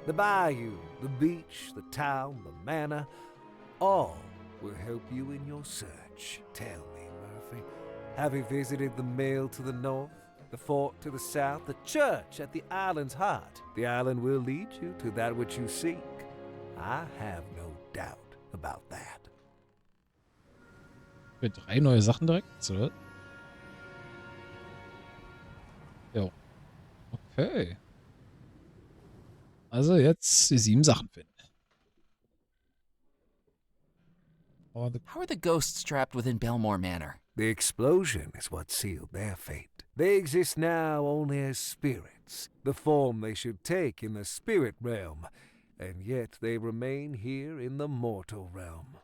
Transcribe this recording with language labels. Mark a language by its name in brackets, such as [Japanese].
[English] The bayou, the beach, the town, the manor, all will help you in your search. Tell me, Murphy, have you visited the mill to the north, the fort to the south, the church at the island's heart? The island will lead you to that which you seek. I have no doubt about that. [German] Für 3 neue Sachen direkt, oder? Jo. Okay. Also jetzt die 7 Sachen finden. [English] How are the ghosts trapped within Belmore Manor? The explosion is what sealed their fate. They exist now only as spirits, the form they should take in the spirit realm, and yet they remain here in the mortal realm.